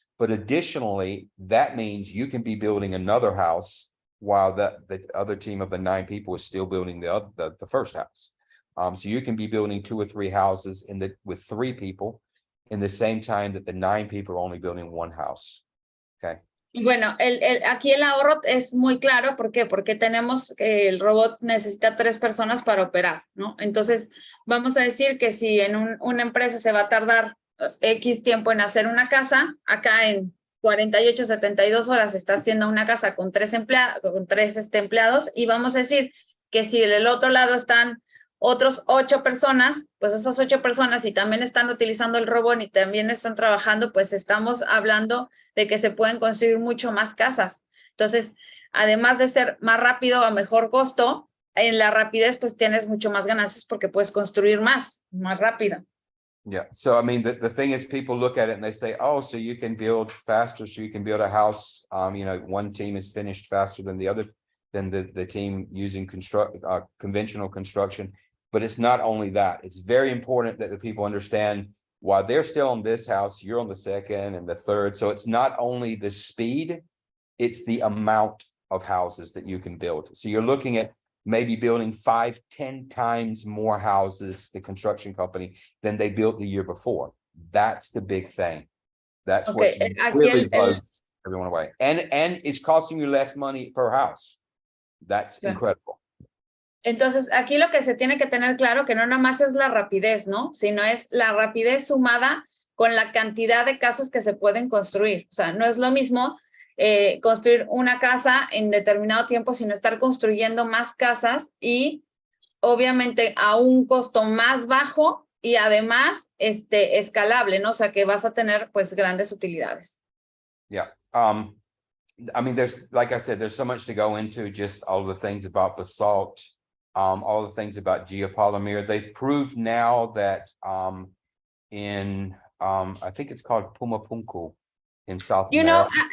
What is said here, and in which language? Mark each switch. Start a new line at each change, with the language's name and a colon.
English: But additionally, that means you can be building another house while the other team of the 9 people is still building the first house. So you can be building 2 or 3 houses with 3 people in the same time that the 9 people are only building 1 house. Okay.
Spanish: Bueno, aquí el ahorro es muy claro. ¿Por qué? Porque tenemos que el robot necesita 3 personas para operar, ¿no? Entonces, vamos a decir que si en una empresa se va a tardar X tiempo en hacer una casa, acá en 48, 72 horas está haciendo una casa con 3 empleados, y vamos a decir que si del otro lado están otros 8 personas, pues esas 8 personas, y también están utilizando el robot y también están trabajando, pues estamos hablando de que se pueden construir mucho más casas. Entonces, además de ser más rápido a mejor costo, en la rapidez pues tienes mucho más ganancias porque puedes construir más rápido.
English: Yeah. So, I mean, the thing is, people look at it and they say, oh, so you can build faster, so you can build a house. You know, one team is finished faster than the other, than the team using conventional construction. But it's not only that. It's very important that the people understand while they're still on this house, you're on the second and the third. So it's not only the speed, it's the amount of houses that you can build. So you're looking at maybe building 5, 10 times more houses, the construction company, than they built the year before. That's the big thing. That's what's really buzz everyone away. And it's costing you less money per house. That's incredible.
Spanish: Entonces, aquí lo que se tiene que tener claro que no nada más es la rapidez, ¿no? Sino es la rapidez sumada con la cantidad de casas que se pueden construir. O sea, no es lo mismo construir una casa en determinado tiempo, sino estar construyendo más casas y obviamente a un costo más bajo y además escalable, ¿no? O sea, que vas a tener pues grandes utilidades.
English: Yeah. I mean, there's, like I said, there's so much to go into, just all the things about basalt, all the things about geopolymer. They've proved now that I think it's called Pumapunku in South America.